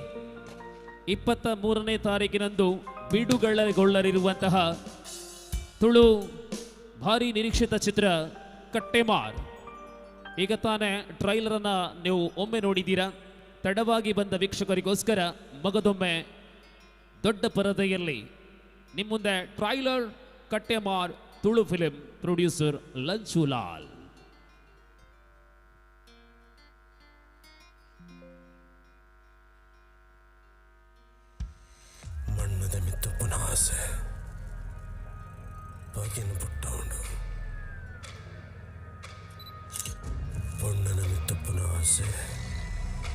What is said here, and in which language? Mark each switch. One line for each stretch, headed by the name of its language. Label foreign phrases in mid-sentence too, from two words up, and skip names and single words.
Kannada: 23ನೇ ತಾರೀಕಿನಂದು ಬಿಡುಗಡೆಗೊಳ್ಳಲಿರುವಂತಹ ತುಳು ಭಾರಿ ನಿರೀಕ್ಷಿತ ಚಿತ್ರ ಕಟ್ಟೆಮಾರ್. ಈಗ ತಾನೇ ಟ್ರೈಲರನ್ನು ನೀವು ಒಮ್ಮೆ ನೋಡಿದ್ದೀರಾ. ತಡವಾಗಿ ಬಂದ ವೀಕ್ಷಕರಿಗೋಸ್ಕರ ಮಗದೊಮ್ಮೆ ದೊಡ್ಡ ಪರದೆಯಲ್ಲಿ ನಿಮ್ಮ ಮುಂದೆ ಟ್ರೈಲರ್ ಕಟ್ಟೆಮಾರ್ ತುಳು ಫಿಲ್ಮ್, ಪ್ರೊಡ್ಯೂಸರ್ ಲಂಚುಲಾಲ್.
Tulu: ಮಣ್ಣದ ಮಿತ್ತು ಪುನಃ ಆಸೆ ಬಗೆನು ಪುಟ್ಟವನು, ಬಣ್ಣನ ಮಿತ್ತು ಪುನಃ ಆಸೆ